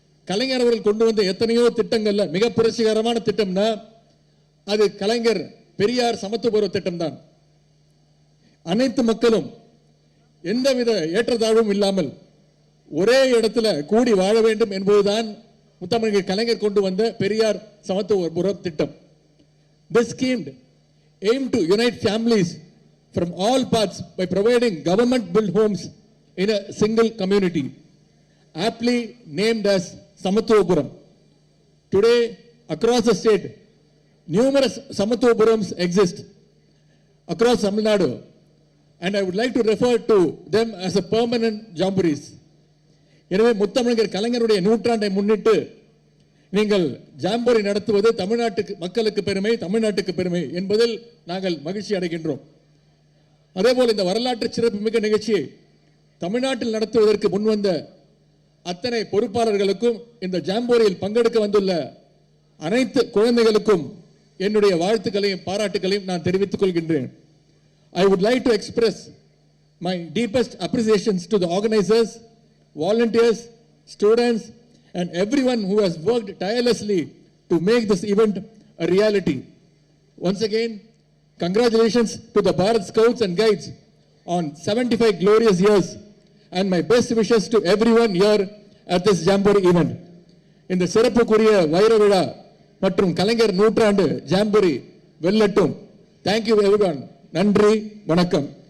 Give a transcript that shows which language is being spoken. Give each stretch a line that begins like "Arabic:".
Tamil: கலைஞர் அவர்கள் கொண்டு வந்த எத்தனையோ திட்டங்கள்ல மிக புரட்சிகரமான திட்டம்னா அது கலைஞர் பெரியார் சமத்துவ திட்டம் தான். அனைத்து மக்களும் எந்தவித ஏற்றத்தாழ்வும் இல்லாமல் ஒரே இடத்துல கூடி வாழ வேண்டும் என்பதுதான் முத்தமிழர் கலைஞர் கொண்டு வந்த பெரியார் சமத்துவ திட்டம்.
English: This scheme aimed to unite families from all parts by providing government built homes in a single community, aptly named as Samathuvapuram. Today, across the state, numerous Samathuvapurams exist across Tamil Nadu, and I would like to refer to them as a permanent jamborees.
Tamil: எனவே முத்தமிழர் கலைஞருடைய நூற்றாண்டை முன்னிட்டு நீங்கள் ஜாம்போரி நடத்துவது தமிழ்நாட்டுக்கு மக்களுக்கு பெருமை, தமிழ்நாட்டுக்கு பெருமை என்பதில் நாங்கள் மகிழ்ச்சி அடைகின்றோம். அதேபோல் இந்த வரலாற்று சிறப்புமிக்க நிகழ்ச்சியை தமிழ்நாட்டில் நடத்துவதற்கு முன்வந்த அத்தனை பொறுப்பாளர்களுக்கும் இந்த ஜாம்போரியில் பங்கெடுக்க வந்துள்ள அனைத்து குழந்தைகளுக்கும் என்னுடைய வாழ்த்துக்களையும் பாராட்டுகளையும் நான் தெரிவித்துக் கொள்கின்றேன்.
English: I would like to express my deepest appreciations to the organizers, volunteers, students, and everyone who has worked tirelessly to make this event a reality. Once again, congratulations to the Bharat Scouts and Guides on 75 glorious years, and my best wishes to everyone here at this Jamboree event.
Tamil: இந்த சிறப்புக்குரிய வைர விழா மற்றும் கலைஞர் நூற்றாண்டு ஜாம்போரி வெல்லட்டும்.
English: Thank you everyone.
Tamil: நன்றி, வணக்கம்.